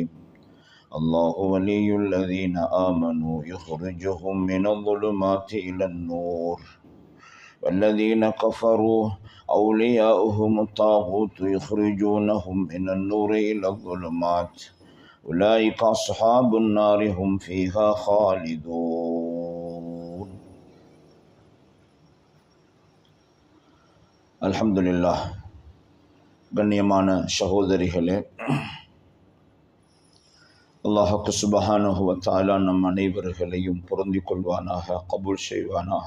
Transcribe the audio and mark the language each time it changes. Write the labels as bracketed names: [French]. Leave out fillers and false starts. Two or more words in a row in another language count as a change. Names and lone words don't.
[Arabic] الله ولي الذين آمنوا يخرجهم من الظلمات إلى النور والذين كفروا أولياؤهم الطاغوت يخرجونهم من النور إلى الظلمات أولئك أصحاب النار هم فيها خالدون. அல்ஹம்துலில்லாஹ். [Tamil] கண்ணியமான சகோதரிகளே, [Arabic] الله سبحانه وتعالى [Tamil] நம் அனைவர்களையும் பொருந்திக் கொள்வானாக, கபூல் செய்வானாக.